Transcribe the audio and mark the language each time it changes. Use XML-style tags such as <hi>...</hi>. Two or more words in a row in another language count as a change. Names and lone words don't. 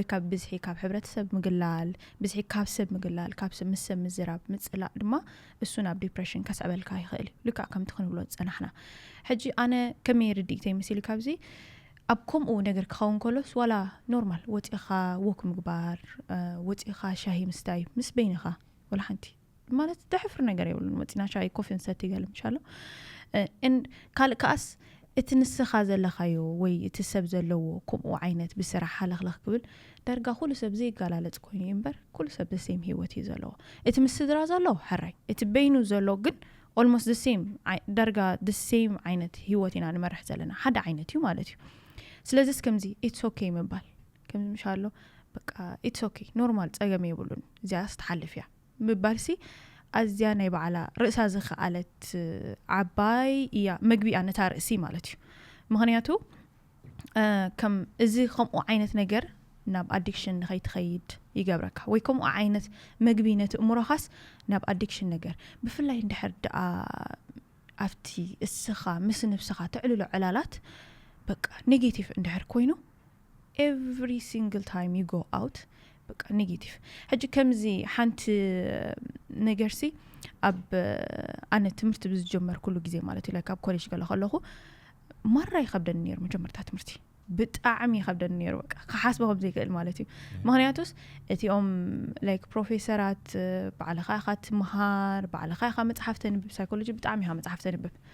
<ti>ካብ ብዝሒ ካብ ሕብረተሰብ ምግላል ብዝሒ ካብ ሰብ ምግላል ካብ ሰብ ምስ ሰብ ምዝራብ ምጽላእ ድማ እሱ ናብ ዲፕሬሽን ከስዕበልካ ይኽእል ልክዕ ከምቲ ክንብሎ ዝጸናሕና ሕጂ ኣነ ከመይ ርዲእተይ ምስሊ ካብዚ ኣብ ከምኡ ነገር ክኸውን ከሎስ ዋላ ኖርማል ወፂኻ ወክ ምግባር ወፂኻ ሻሂ ምስታይ ምስ በይንኻ ወላ ሓንቲ ማለት ደሕፍር ነገር የብሉን ወፂና ሻሂ ኮፊ ንሰቲ ይገለም ይሻሎ ካልእ ከኣስ እቲ ንስኻ ዘለኻዮ ወይ እቲ ሰብ ዘለዎ ከምኡ ዓይነት ብስራሕ ሓለኽለኽ ክብል ዳርጋ ኩሉ ሰብ ዘይጋላለጽ ኮይኑ እምበር ኩሉ ሰብ</ti> <en>the same</en> <ti>ህይወት እዩ ዘለዎ እቲ ምስ ስድራ ዘሎ ሕራይ እቲ በይኑ ዘሎ ግን</ti> <en>almost the same</en> <ti>ዳርጋ</ti> <en>the same</en> <ti>ዓይነት ህይወት ኢና ንመርሕ ዘለና ሓደ ዓይነት እዩ ማለት እዩ ስለዚህ ከምዚ</ti> <en>it's okay</en> <ti>ምባል ከምዚ ምሻሎ በቃ</ti> <en>it's okay</en> <ti>ኖርማል ጸገም የብሉን እዚያ ስትሓልፍ እያ ምባልሲ ኣዝያ ናይ በዓላ ርእሳ ዝኽኣለት ዓባይ እያ መግቢኣ ነታ ርእሲ ማለት እዩ ምክንያቱ ከም እዚ ከምኡ ዓይነት ነገር ናብ ኣዲክሽን ንኸይትኸይድ ይገብረካ ወይ ከምኡ ዓይነት መግቢ ነቲ እምሮኻስ ናብ ኣዲክሽን ነገር ብፍላይ እንድሕር ደኣ ኣብቲ እስኻ ምስ ነብስኻ ትዕልሎ ዕላላት በቃ ኔጌቲቭ እንድሕር ኮይኑ</ti> <en>every single time you go out</en> <ti>በቃ ኔጌቲቭ ሕጂ ከምዚ ሓንቲ ነገርሲ ኣብ ኣነ ትምህርቲ ብዝጀመር ኩሉ ግዜ ማለት እዩ ላይክ ኣብ ኮሌጅ ገለ ከለኹ ማራ ይኸብደኒ ነይሩ መጀመርታ ትምህርቲ ብጣዕሚ ይኸብደኒ ነይሩ በቃ ክሓስቦ ከም ዘይክእል ማለት እዩ ምክንያቱስ እቲኦም ላይክ ፕሮፌሰራት ባዕልኻ ኢኻ ትምሃር ባዕልኻ ኢኻ መፅሓፍ ተንብብ ሳይኮሎጂ ብጣዕሚ ኢኻ መፅሓፍ ተንብብ</ti>